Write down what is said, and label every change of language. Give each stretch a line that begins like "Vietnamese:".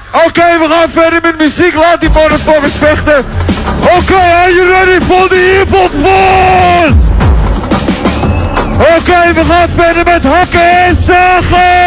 Dutch: Oké, we gaan verder met muziek. Laat die mannen voor me vechten.
English: Oké, are you ready for the evil force?
Dutch: Oké, we gaan verder met hakken en zagen.